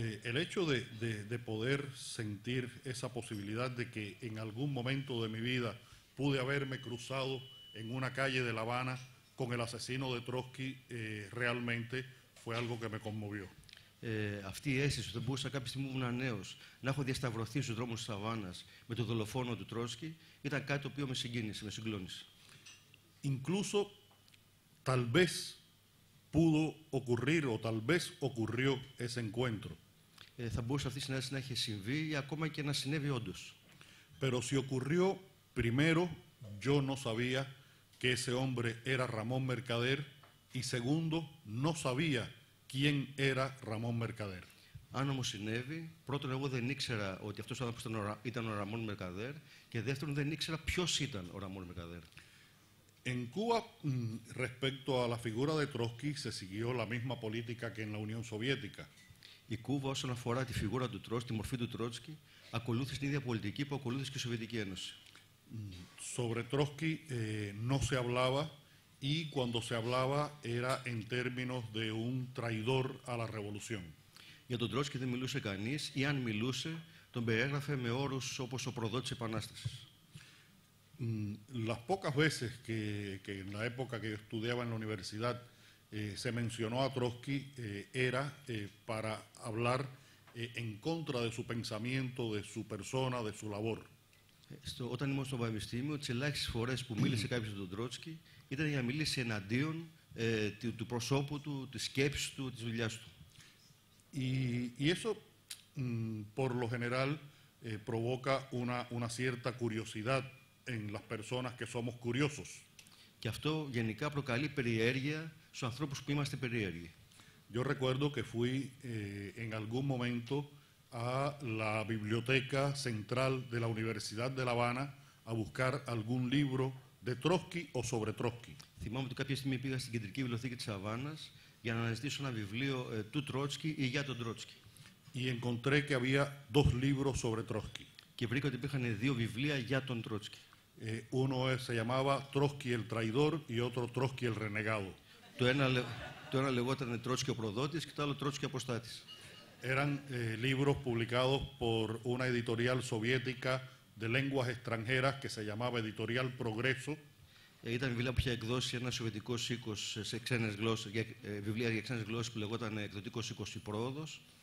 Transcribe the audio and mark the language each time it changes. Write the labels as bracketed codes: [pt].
[es] El hecho de poder sentir esa posibilidad de que en algún momento de mi vida pude haberme cruzado en una calle de La Habana con el asesino de Trotsky realmente fue algo que me conmovió. [el] Αυτή η αίσθηση ότι μπορούσα κάποια στιγμή που ήμουν νέος να έχω διασταυρωθεί στους δρόμους της Αβάνας με το δολοφόνο του Τρότσκι ήταν κάτι το οποίο με συγκίνησε, με συγκλώνησε. [es] Incluso tal vez pudo ocurrir o tal vez ocurrió ese encuentro. [el] Θα μπορούσε αυτή η συνάντηση να είχε συμβεί ή ακόμα και να συνέβη όντως. [es] Pero si ocurrió primero, yo no sabía que ese hombre era Ramón Mercader y segundo, no sabía quién era Ramón Mercader. [el] Αν όμως συνέβη, πρώτον εγώ δεν ήξερα ότι αυτός ο άνθρωπος ήταν ο Ραμόν Μερκαδέρ και δεύτερον δεν ήξερα ποιος ήταν ο Ραμόν Μερκαδέρ. [es] En Cuba, respecto a la figura de Trotsky, se siguió la misma política que en la Unión Soviética. [el] Η Κούβα όσον αφορά τη φιγούρα του Τρότσκι, τη μορφή του Τρότσκι, ακολούθησε την ίδια πολιτική που ακολούθησε και η Σοβιετική Ένωση. [es] Sobre Trotsky no se hablaba y cuando se hablaba era en términos de un traidor a la revolución. [el] Για τον Τρότσκι δεν μιλούσε κανείς ή αν μιλούσε, τον περιέγραφε με όρους όπως ο προδότης Επανάστασης. [es] Las pocas veces que en la época que yo estudiaba en la universidad se mencionó a Trotsky era para hablar en contra de su pensamiento, de su persona, de su labor. [el] Όταν ήμουν στο πανεπιστήμιο, τις ελάχιστες φορές που μίλησε κάποιος για τον Τρότσκι ήταν για να μιλήσει εναντίον του προσώπου του, της σκέψης του, της δουλειάς του. [es] Y eso, por lo general, provoca una cierta curiosidad en las personas que somos curiosos. [el] Και αυτό γενικά προκαλεί περιέργεια στους ανθρώπους που είμαστε περίεργοι. [es] Yo recuerdo que fui en algún momento a la biblioteca central de la Universidad de La Habana a buscar algún libro de Trotsky o sobre Trotsky. [el] Θυμάμαι ότι κάποια στιγμή πήγα στην κεντρική βιβλιοθήκη της Αβάνας για να αναζητήσω ένα βιβλίο του Τρότσκι ή για τον Τρότσκι. [es] Y encontré que había dos libros sobre Trotsky. [el] Και βρήκα ότι υπήρχαν δύο βιβλία για τον Τρότσκι. [es] Uno se llamaba Trotsky el traidor y otro Trotsky el renegado. [el] Το ένα λεγόταν Τρότσκι ο προδότης και το άλλο Τρότσκι αποστάτης. [es] Eran libros publicados por una editorial soviética de lenguas extranjeras que se llamaba Editorial Progreso. [el] Ήταν βιβλία που είχε εκδώσει ένα σοβιετικό οίκος σε ξένες γλώσσες, βιβλία για ξένες γλώσσες που λεγόταν εκδοτικός οίκος η Πρόοδος.